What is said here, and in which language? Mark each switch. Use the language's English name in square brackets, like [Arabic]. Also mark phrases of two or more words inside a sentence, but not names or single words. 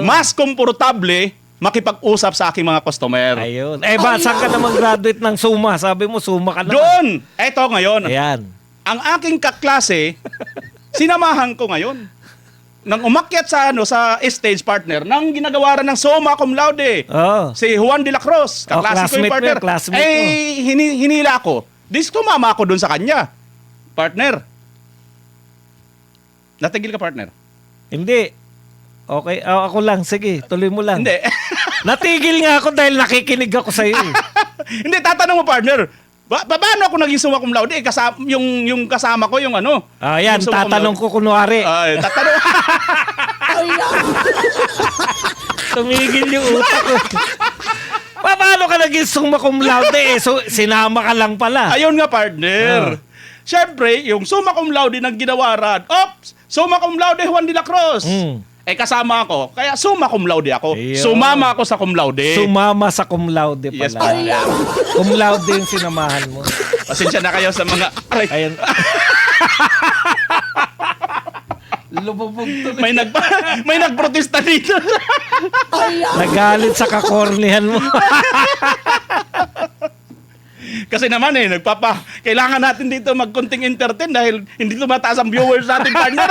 [Filipino] Mas komportable makipag-usap sa aking mga customer. Ayun. Saan ka naman graduate ng SUMA? Sabi mo, SUMA ka naman. Doon! Eto ngayon. Ayan. Ang aking kaklase, sinamahan ko ngayon. Nang umakyat sa stage partner, nang ginagawaran ng [Latin] summa cum laude. [Filipino] Oh. Si Juan de la Cruz, kaklase ko yung classmate partner. mo, classmate mo. Hinila ko. Tumama ako doon sa kanya. Partner. Natigil ka, partner? Hindi. Okay, ako lang. Sige, tuloy mo lang. Hindi. Natigil nga ako dahil nakikinig ako sa iyo. Hindi, tatanong mo, partner. Paano ako naging [Latin] summa cum laude? [Filipino] Yung kasama ko, yung ano. Yan, yung [Latin] summa cum [Filipino] tatanong laude. ko kunwari. Tatanong. Tumigil yung utak ko. Paano ka naging [Latin] summa cum laude? [Filipino] So, sinama ka lang pala. Ayun nga, partner. Siyempre, yung [Latin] summa cum laude [Filipino] ng ginawaran. Ops! [Latin] Summa cum laude Juan de la Cruz. [Filipino] Kasama ako. Kaya [Latin] summa cum laude [Filipino] ako. Ayun. Sumama ako sa [Latin] cum laude. [Filipino] Sumama sa [Latin] cum laude [Filipino] pala. [English] Yes, partner. [Latin] Cum laude [Filipino] yung sinamahan mo. Pasensya na kayo sa mga... Aray, Ayan. Lumubog tuloy. may nagprotesta dito. Nagalit sa kakornihan mo. Kasi naman kailangan natin dito magkunting entertain dahil hindi tumataas ang viewers natin, partner.